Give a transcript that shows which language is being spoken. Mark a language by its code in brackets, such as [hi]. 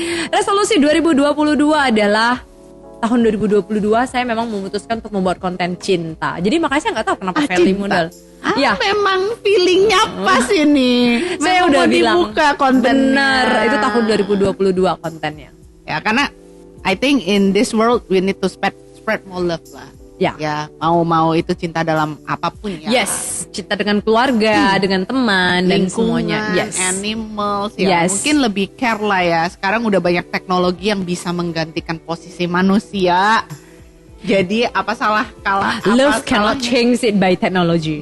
[id] Resolusi 2022 adalah tahun 2022 saya memang memutuskan untuk membuat konten cinta. Jadi makanya saya nggak tahu kenapa Feli modal. Ya, memang feelingnya pas ini. Saya udah bilang dibuka kontennya. Benar, itu tahun 2022 kontennya. Ya, karena [en] I think in this world we need to spread more love lah. [id] Ya, mau itu cinta dalam apapun ya. Yes, cinta dengan keluarga, dengan teman, dan semuanya. [en] Yes, animals ya. [id] Mungkin lebih care lah ya. Sekarang udah banyak teknologi yang bisa menggantikan posisi manusia. Jadi apa salah [en] love cannot change it by technology.